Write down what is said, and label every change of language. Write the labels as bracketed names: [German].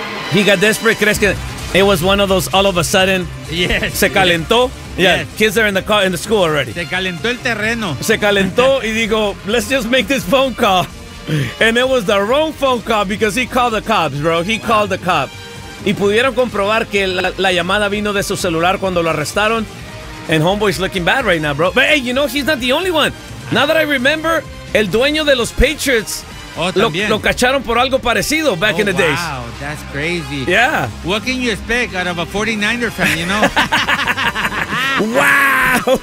[Spanish] ¿Crees que [English] it was one of those all of a sudden? Yes. [Spanish] ¿Se calentó? [English] Yes. Kids are in the school already. [Spanish] Se calentó el terreno. Se calentó y digo, [English] let's just make this phone call. And it was the wrong phone call because he called the cops, bro. He called the cops. [Spanish] Y pudieron comprobar que la llamada vino de su celular cuando lo arrestaron. [English] And homeboy's looking bad right now, bro. But hey, you know, he's not the only one. Now that I remember, [Spanish] el dueño de los Patriots lo cacharon por algo parecido [English] back in the days. Wow, that's crazy. Yeah. What can you expect out of a 49er fan, you know? Wow.